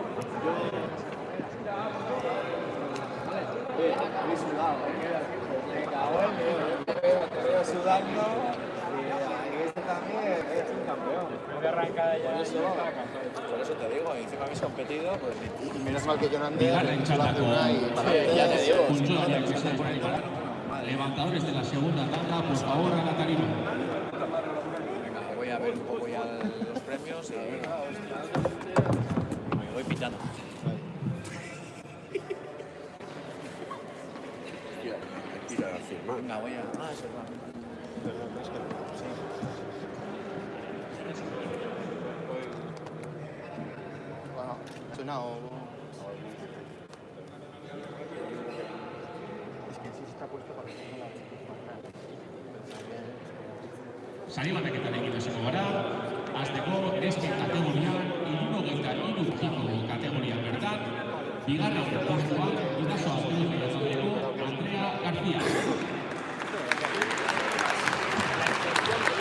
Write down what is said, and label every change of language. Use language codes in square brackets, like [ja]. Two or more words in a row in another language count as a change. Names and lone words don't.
[es] Habéis sudado, me cago en te veo sudando. Y este también es un campeón. Muy arrancada ya. Por eso te digo, y encima habéis competido, pues Menos mal que yo no andé. [eu] Bigarren txandako [es] ya te digo. funtzionariak que están por ahí. Levantadores de la segunda tanda, por favor, a la tarima. venga, voy a ver un poco ya los premios y me voy pitando. Venga, voy a... Ah, eso es verdad. Bueno, sonado. Es que sí está puesto para que no la [eu] Saribanaketarekin hasiko gara, hasteko nesken kategorian, 73 kategorian bertan, bigarren postuan, Bidasoa Azpeitia taldeko Andrea García.